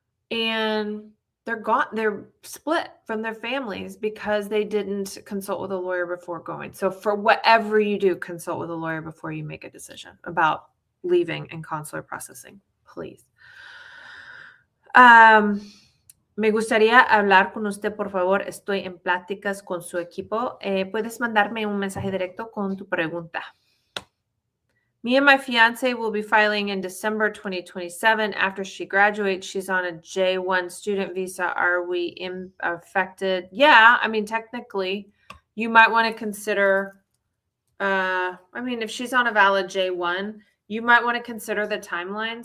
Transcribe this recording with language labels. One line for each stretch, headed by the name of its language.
English: And they're split from their families because they didn't consult with a lawyer before going. So for whatever you do, consult with a lawyer before you make a decision about leaving and consular processing, please.
Spanish: Me gustaría hablar con usted, por favor. Estoy en pláticas con su equipo. Puedes mandarme un mensaje directo con tu pregunta.
English: Me and my fiance will be filing in December 2027. After she graduates, she's on a J1 student visa. Are we affected? Yeah, technically, you might want to consider, if she's on a valid J1, you might want to consider the timeline.